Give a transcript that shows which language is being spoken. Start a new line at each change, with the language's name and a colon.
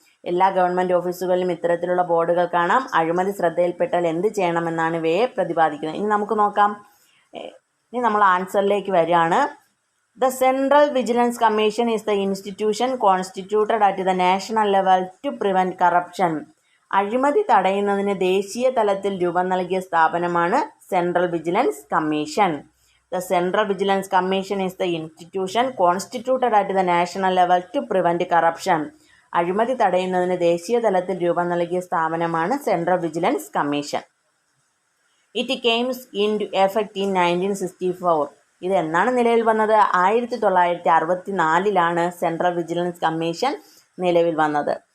Malayalam: എല്ലാ ഗവൺമെൻറ് ഓഫീസുകളിലും ഇത്തരത്തിലുള്ള ബോർഡുകൾ കാണാം. അഴിമതി ശ്രദ്ധയിൽപ്പെട്ടാൽ എന്ത് ചെയ്യണമെന്നാണ് ഇവയെ പ്രതിപാദിക്കുന്നത്. ഇനി നമുക്ക് നോക്കാം. ഇനി നമ്മൾ ആൻസറിലേക്ക് വരികയാണ്.
English: The Central Vigilance Commission is the institution constituted at the national level to prevent corruption.
Malayalam: അഴിമതി തടയുന്നതിന് ദേശീയ തലത്തിൽ രൂപം നൽകിയ സ്ഥാപനമാണ് central vigilance commission.
English: The Central Vigilance Commission is the institution constituted at the national level to prevent corruption.
Malayalam: അഴിമതി തടയുന്നതിന് ദേശീയ തലത്തിൽ രൂപം നൽകിയ സ്ഥാപനമാണ് central vigilance commission.
English: It came into effect in 1964.
Malayalam: ഇത് എന്നാണ് നിലവിൽ വന്നത്? 1964 സെൻട്രൽ വിജിലൻസ് കമ്മീഷൻ നിലവിൽ വന്നത്.